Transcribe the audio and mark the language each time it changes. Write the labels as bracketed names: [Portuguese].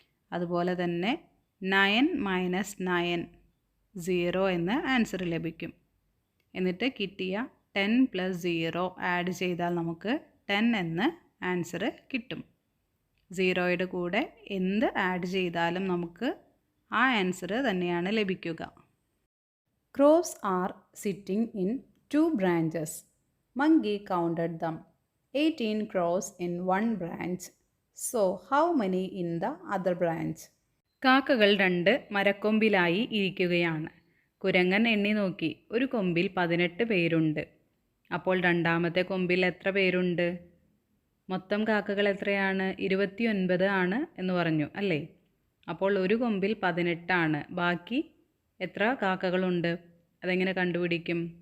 [Malayalam] അതുപോലെ തന്നെ 9 - 9 0 എന്ന ആൻസർ ലഭിക്കും. എന്നിട്ട് കിട്ടിയ 10 + 0 ആഡ് ചെയ്താൽ നമുക്ക് 10 എന്ന ആൻസർ കിട്ടും. 0യുടെ കൂടെ എന്ത് ആഡ് ചെയ്താലും നമുക്ക് ആ ആൻസർ തന്നെയാണ് ലഭിക്കുക. [English] Crows are sitting in 2 branches. Monkey counted them. 18 crows in one branch. So how many in the other branch? [Malayalam] കാക്കകൾ 2 മരക്കൊമ്പിലായി ഇരിക്കുകയാണ്. കുരങ്ങൻ എണ്ണി നോക്കി. ഒരു കൊമ്പിൽ 18 പേരുണ്ട്. അപ്പോൾ രണ്ടാമത്തെ കൊമ്പിൽ എത്ര പേരുണ്ട്? മൊത്തം കാക്കകൾ എത്രയാണ്? 29 ആണ് എന്ന് പറഞ്ഞു അല്ലേ? അപ്പോൾ ഒരു കൊമ്പിൽ 18 ആണ്. ബാക്കി എത്ര കാക്കകളുണ്ട്? അതെങ്ങനെ കണ്ടുപിടിക്കും?